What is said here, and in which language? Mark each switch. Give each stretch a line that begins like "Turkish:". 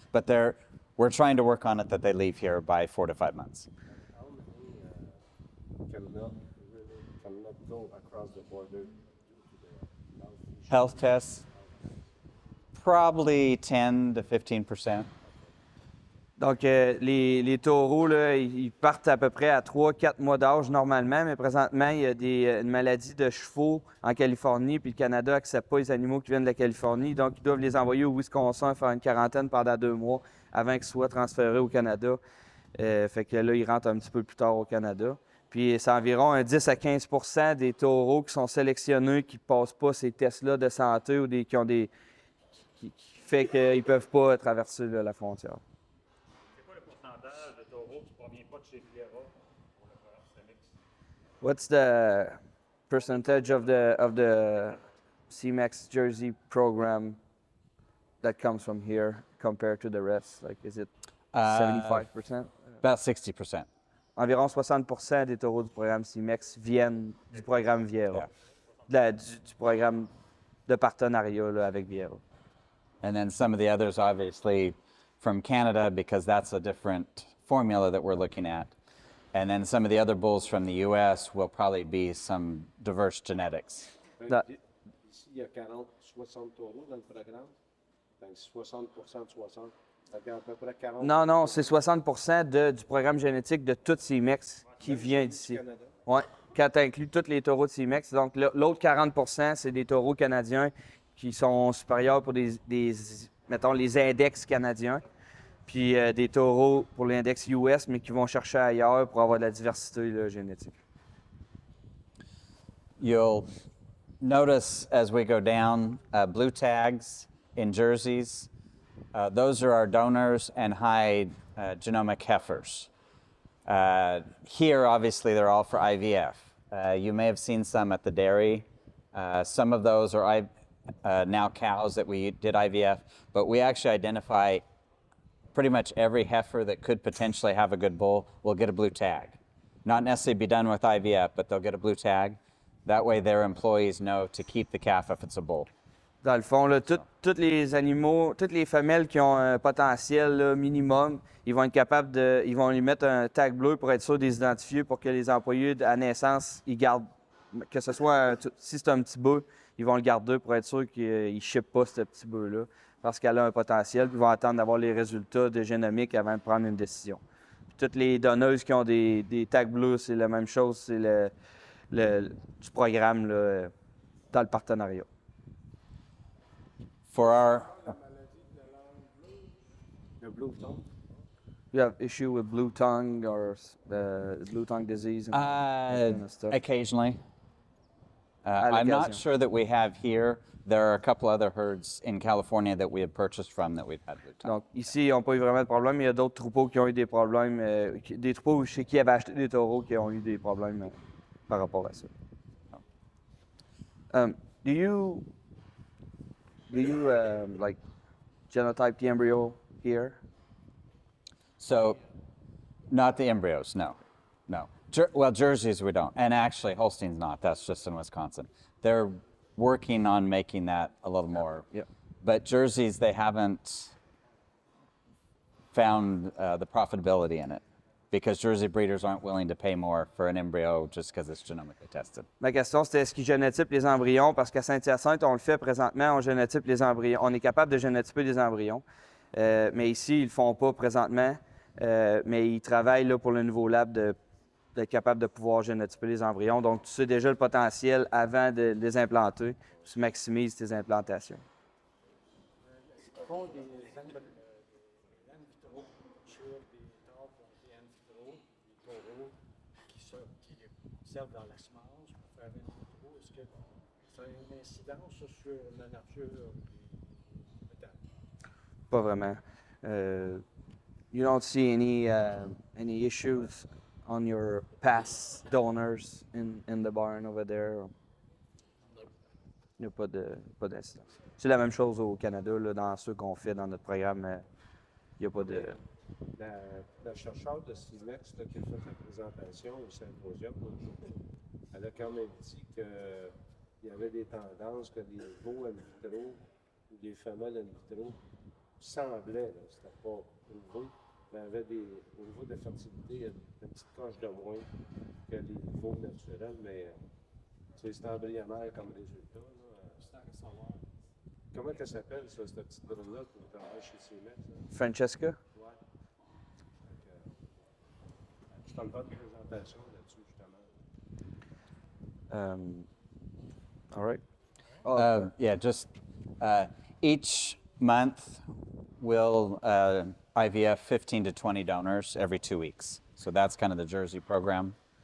English: But we're trying to work on it that they leave here by 4 to 5 months. How many cannot go across the border due to the Health tests, probably 10 to 15%.
French: Donc, les taureaux, là, ils partent à peu près à 3-4 mois d'âge normalement, mais présentement, il y a une maladie de chevaux en Californie, puis le Canada n'accepte pas les animaux qui viennent de la Californie, donc ils doivent les envoyer au Wisconsin faire une quarantaine pendant 2 mois avant qu'ils soient transférés au Canada. Fait que là, ils rentrent un petit peu plus tard au Canada. Puis c'est environ un 10 à 15 % des taureaux qui sont sélectionnés qui ne passent pas ces tests-là de santé ou qui fait qu'ils ne peuvent pas traverser là, la frontière. C'est quoi le pourcentage pourcentage de taureaux qui ne provient pas de chez Viera pour le programme CMX?
English: What's the percentage of the CMX Jersey program that comes from here compared to the rest? Like, is it 75%? About 60%.
French: Environ 60% des taureaux du programme CMX viennent du programme Viera, du programme de partenariat là, avec Viera.
English: And then some of the others, obviously, from Canada, because that's a different formula that we're looking at. And then some of the other bulls from the U.S. will probably be some diverse genetics. That-
French: Ici, il y a 40, 60 taureaux dans le programme. Donc, 60% de 60. Ça fait à peu près 40. Non, c'est 60% du programme génétique de tout CMX qui vient d'ici. Canada. Oui, quand tu inclus tous les taureaux de CMX. Donc, l'autre 40%, c'est des taureaux canadiens qui sont supérieurs pour mettons, les index canadiens. Puis des taureaux pour l'index US, mais qui vont chercher ailleurs pour avoir de la diversité là, génétique.
English: You'll notice as we go down blue tags in jerseys. Those are our donors and high genomic heifers. Here, obviously, they're all for IVF. You may have seen some at the dairy. Some of those are now cows that we did IVF, but we actually identify pretty much every heifer that could potentially have a good bull will get a blue tag. Not necessarily be done with IVF, but they'll get a blue tag. That way their employees know to keep the calf if it's a bull.
French: Dans le fond, là, tous les animaux, toutes les femelles qui ont un potentiel là, minimum, ils vont être capables ils vont lui mettre un tag bleu pour être sûr de les identifier pour que les employés à naissance, ils gardent, que ce soit, si c'est un petit bœuf, ils vont le garder pour être sûr qu'ils ne shippent pas ce petit bœuf-là, parce qu'elle a un potentiel, puis ils vont attendre d'avoir les résultats de génomique avant de prendre une décision. Puis toutes les donneuses qui ont des tags bleus, c'est la même chose, c'est du programme là, dans le partenariat.
English: For our
French: Le blue tongue.
English: You have issue with blue tongue or blue tongue disease and that kind of stuff? occasionally.
French: À
English: I'm not
French: l'occasion.
English: sure that we have here. There are a couple other herds in California that we have purchased from that we've had blue tongue.
French: Donc, ici, ils n'ont pas eu vraiment de problème. Il y a d'autres troupeaux qui ont eu des problèmes, des troupeaux chez qui avaient acheté des taureaux qui ont eu des problèmes par rapport à ça.
English: Do you like genotype the embryo here? So, not the embryos, no. Well, jerseys we don't, and actually Holstein's not. That's just in Wisconsin. They're working on making that a little more. Yep. But jerseys, they haven't found the profitability in it because jersey breeders aren't willing to pay more for an embryo just because it's genomically tested.
French: Ma question, c'était est-ce qu'ils génotypent les embryons? Parce qu'à Saint-Hyacinthe, on le fait présentement, on génotype les embryons. On est capable de génotyper les embryons. Mais ici, ils ne le font pas présentement. Mais ils travaillent là, pour le nouveau lab d'être capable de pouvoir génotyper les embryons. Donc, tu sais déjà le potentiel avant de les implanter. Tu maximises tes implantations. Ils font des in vitro sur des tables qui ont été in vitro, des taureaux qui servent dans la semence pour faire in vitro. Est-ce que ça a une incidence sur la nature des métals? Pas vraiment.
English: You don't see any issues on your past donors in the barn over there?
French: Il n'y a pas d'incidence. C'est la même chose au Canada, là, dans ceux qu'on fait dans notre programme. Il n'y a pas de... La chercheure de CIMEX qui a fait la présentation au symposium, elle a quand même dit qu'il y avait des tendances que les veaux in vitro ou les femelles in vitro semblaient, c'était pas prouvé, mais avaient au niveau de la fertilité, une petite coche de moins que les veaux naturels, mais c'est embryonnaire comme résultat. C'est à savoir. Comment elle s'appelle, ça, cette petite brune-là qui travaille chez CIMEX? Francesca? Ouais. Je fais une bonne présentation là-dessus, justement.
English: All right. Yeah, just each month we'll IVF 15 to 20 donors every 2 weeks. So that's kind of the Jersey program.